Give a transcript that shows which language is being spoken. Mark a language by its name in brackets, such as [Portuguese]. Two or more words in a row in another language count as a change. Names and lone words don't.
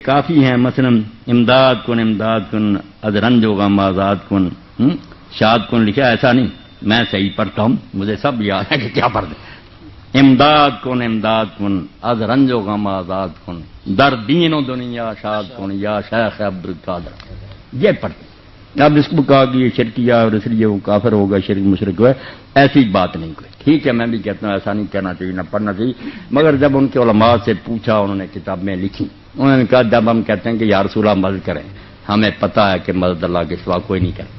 [Urdu] کافی ہیں، مثلا [Persian] امداد کن از رنج و غم آزاد کن، شاد کن [Urdu] لکھا، ایسا نہیں، میں صحیح پڑھتا ہوں، مجھے سب یاد ہے کہ کیا پڑھ دیں. [Persian] امداد کن از رنج و غم آزاد کن، در دین و دنیا شاد کن یا شیخ عبد القادر. [Urdu] یہ پڑھتے. اب اس کو کہا کہ یہ شرکیہ اور اس لیے وہ کافر ہوگا، شرک مشرک ہے، ایسی بات نہیں کوئی. ٹھیک ہے، میں بھی کہتا ہوں ایسا نہیں کہنا چاہیے، نہ پڑھنا چاہیے. مگر جب ان کے علماء سے پوچھا، انہوں نے کتابیں لکھی، انہوں نے کہا جب ہم کہتے ہیں کہ [Arabic] یا رسول اللہ [Urdu] مدد کریں، ہمیں پتہ ہے کہ مدد اللہ کے سوا کوئی نہیں کرتا.